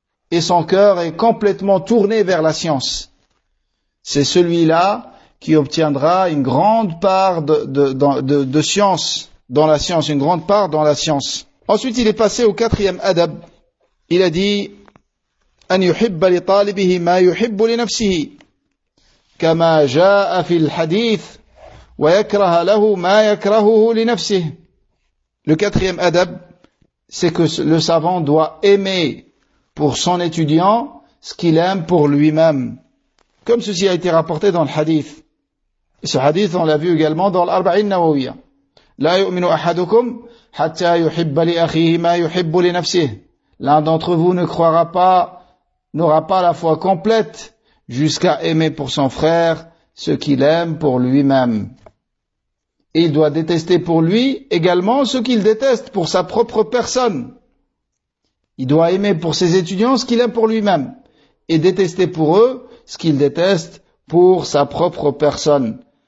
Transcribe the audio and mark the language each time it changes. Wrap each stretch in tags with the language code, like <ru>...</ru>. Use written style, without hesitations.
<fr>Et son cœur est complètement tourné vers la science. C'est celui-là qui obtiendra une grande part de science. Dans la science, une grande part dans la science. Ensuite, il est passé au 4e adab. Il a dit,</fr> <ar>أن يحب لطالبه ما يحب لنفسه كما جاء في الحديث ويكره له ما يكرهه لنفسه.</ar> <fr>Le 4e adab, c'est que le savant doit aimer pour son étudiant ce qu'il aime pour lui-même. Comme ceci a été rapporté dans le hadith. Et ce hadith, on l'a vu également dans l'Arba'in Nawawiya.</fr> <ar>لا يؤمن أحدكم حتى يحب لأخيه ما يحب لنفسه.</ar> <fr>L'un d'entre vous ne croira pas, n'aura pas la foi complète jusqu'à aimer pour son frère ce qu'il aime pour lui-même. Et il doit détester pour lui également ce qu'il déteste pour sa propre personne. Il doit aimer pour ses étudiants ce qu'il aime pour lui-même et détester pour eux ce qu'il déteste pour sa propre personne.</fr>